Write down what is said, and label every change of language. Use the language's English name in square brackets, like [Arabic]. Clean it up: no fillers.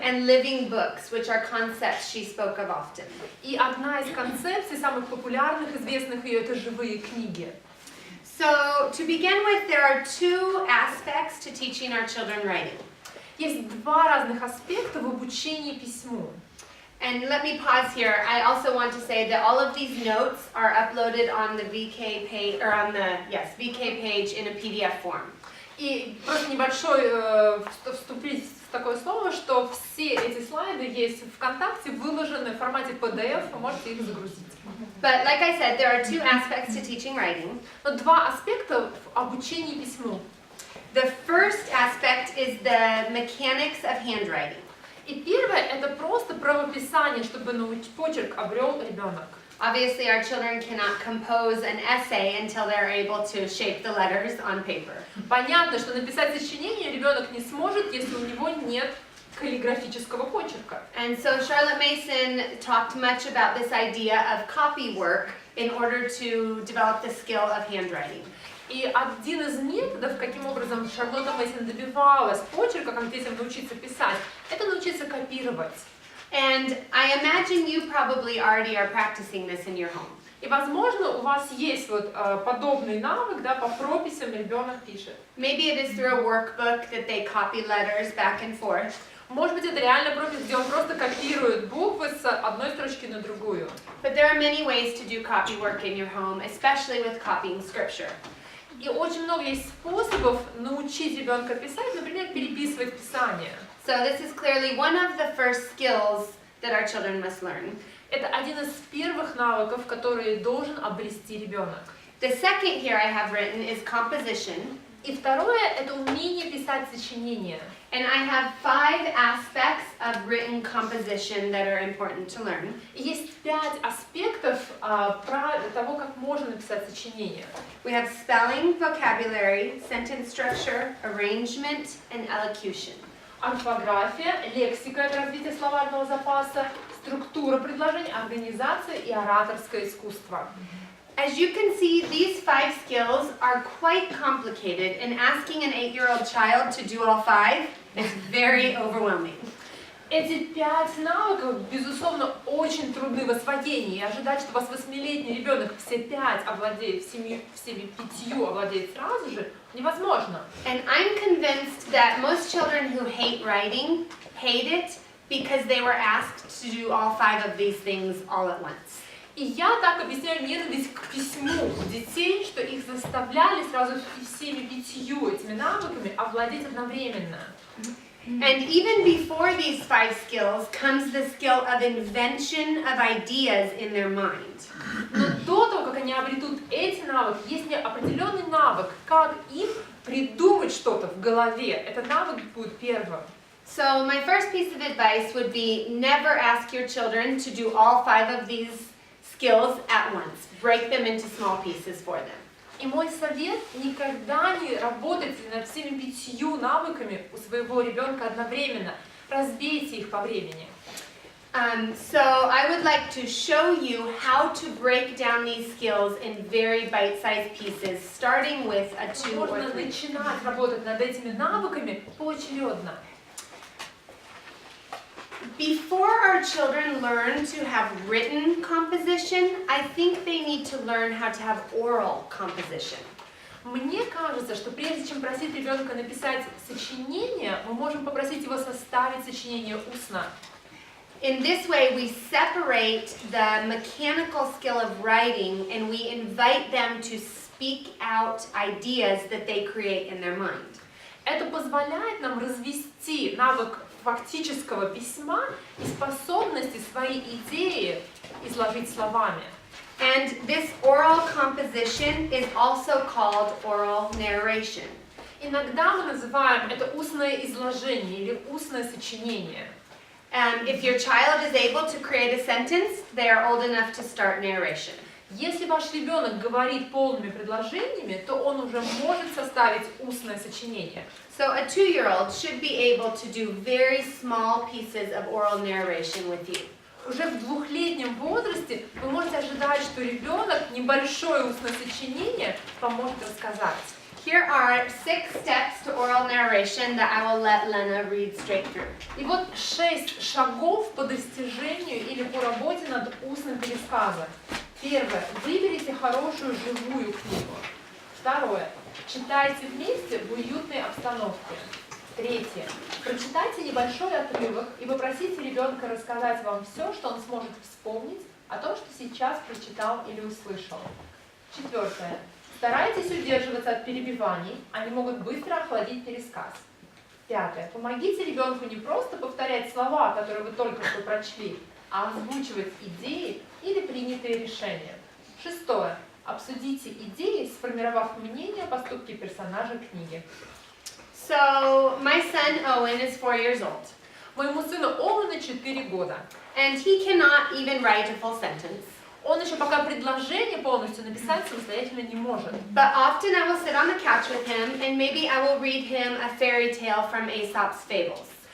[English] and living books, which are concepts she spoke of often. [Russian] И одна из концепций, самых популярных, известных ее, это живые книги. [English] So to begin with, there are two aspects to teaching our children writing. [Russian] Есть два разных аспекта в обучении письму. [English] And let me pause here. I also want to say that all of these notes are uploaded on the VK page, or on the, VK page in a PDF form. [Russian] И просто небольшой вступить в такое слово, что все эти слайды есть в ВКонтакте, выложены в формате PDF, вы можете их загрузить. [English] But like I said, there are two aspects to teaching writing. [Russian] Но два аспекта в обучении письму. [English] The first aspect is the mechanics of handwriting. [Russian] И первое – это просто правописание, чтобы почерк обрел ребенок. [English] Obviously, our children cannot compose an essay until they're able to shape the letters on paper. [Russian] Понятно, что написать сочинение ребенок не сможет, если у него нет каллиграфического почерка. [English] And so Charlotte Mason talked much about this idea of copy work in order to develop the skill of handwriting. [Russian] И один из методов, каким образом Шарлотта Мэйсон добивалась почерка, как детям научиться писать, это научиться копировать. [English] And I imagine you probably already are practicing this in your home. [Russian] И, возможно, у вас есть вот подобный навык, да, по прописям ребенок пишет. [English] Maybe it is through a workbook that they copy letters back and forth. [Russian] Может быть, это реально пропись, где он просто копирует буквы с одной строчки на другую. [English] But there are many ways to do copy work in your home, especially with copying scripture. [Russian] И очень много есть способов научить ребенка писать, например, переписывать Писание. [English] So this is clearly one of the first skills that our children must learn. [Russian] Это один из первых навыков, которые должен обрести ребенок. [English] The second here I have written is composition. [Russian] И второе – это умение писать сочинения. [English] And I have 5 aspects of written composition that are important to learn. [Russian] И есть 5 аспектов того, как можно написать сочинение. [English] We have spelling, vocabulary, sentence structure, arrangement, and elocution. [Russian] Орфография, лексика – это развитие словарного запаса, структура предложений, организация и ораторское искусство. [English] As you can see, these 5 skills are quite complicated, and asking an 8-year-old child to do all 5 is very overwhelming. [Russian] Эти 5 навыков, безусловно, очень трудны в освоении, и ожидать, что у вас 8-летний ребенок все 5 овладеет, всеми 5 овладеет сразу же, невозможно. [English] And I'm convinced that most children who hate writing hate it because they were asked to do all 5 of these things all at once. [Russian] И я так объясняю ненависть к письму детей, что их заставляли сразу всеми 5 этими навыками овладеть одновременно. [English] And even before these 5 skills comes the skill of invention of ideas in their mind. [Russian] Но до того, как они обретут эти навыки, есть определенный навык, как им придумать что-то в голове. Этот навык будет первым. [English] So my first piece of advice would be never ask your children to do all 5 of these skills at once. Break them into small pieces for them. [Russian] И мой совет – никогда не работайте над всеми 5 навыками у своего ребенка одновременно. Разбейте их по времени. [English] So I would like to show you how to break down these skills in very bite-sized pieces, starting with a 2 or [Russian] Можно [English] 3. [Russian] начинать работать над этими навыками поочередно. [English] Before our children learn to have written composition, I think they need to learn how to have oral composition. [Russian] Мне кажется, что прежде чем просить ребенка написать сочинение, мы можем попросить его составить сочинение устно. [English] In this way, we separate the mechanical skill of writing and we invite them to speak out ideas that they create in their mind. [Russian] Это позволяет нам развести навык фактического письма и способности свои идеи изложить словами. [English] And this oral composition is also called oral narration. [Russian] Иногда мы называем это устное изложение или устное сочинение. [English] If your child is able to create a sentence, they are old enough to start narration. [Russian] Если ваш ребенок говорит полными предложениями, то он уже может составить устное сочинение. [English] So a 2-year-old should be able to do very small pieces of oral narration with you. [Russian] Уже в 2-летнем возрасте вы можете ожидать, что ребенок небольшое устное сочинение поможет рассказать. [English] Here are 6 steps to oral narration that I will let Lena read straight through. [Russian] И вот 6 шагов по достижению или по работе над устным пересказом. Первое. Выберите хорошую живую книгу. Второе. Читайте вместе в уютной обстановке. Третье. Прочитайте небольшой отрывок и попросите ребенка рассказать вам все, что он сможет вспомнить о том, что сейчас прочитал или услышал. Четвертое. Старайтесь удерживаться от перебиваний, они могут быстро охладить пересказ. Пятое. Помогите ребенку не просто повторять слова, которые вы только что прочли, а озвучивать идеи или принятые решения. Шестое. Обсудите идеи, сформировав мнение о поступке персонажа книги. [English] So my son Owen is 4 years old, [Russian] Моему сыну Оуэну 4 года. [English] and he cannot even write a full sentence. [Russian] Он еще пока предложение полностью написать самостоятельно не может. [English] But often I will sit on the couch with him, and maybe I will read him a fairy tale from Aesop's Fables.